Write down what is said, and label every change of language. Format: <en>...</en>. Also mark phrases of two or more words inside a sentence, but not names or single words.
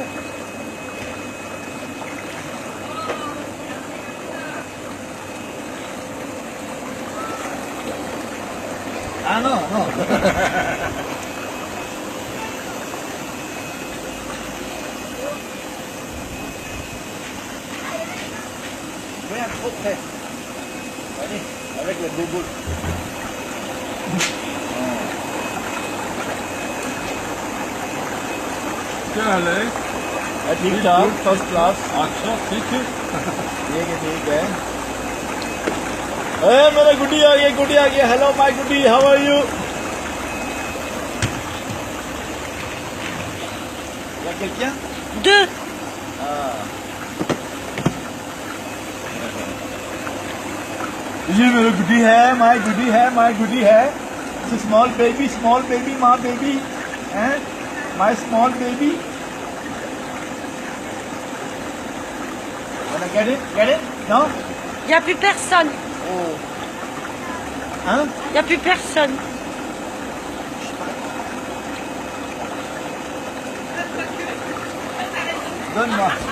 <fr>Ah non, non. Viens trop près. Allez, avec le boubou.</fr> <hi>क्या हाल है ठीक ठाक फर्स्ट क्लास अच्छा ठीक है ठीक है अरे मेरा गुड्डी आ गया</hi> <en>hello my गुड्डी how are you</en> <fr>il y a quelqu'un 2.</fr> <hi>ये मेरा गुड्डी है</hi> <en>माय गुड्डी है small baby my baby हैं my small baby wanna get it no</en> <fr>Il n'y a plus personne. oh hein Il n'y a plus personne. donne-moi</fr>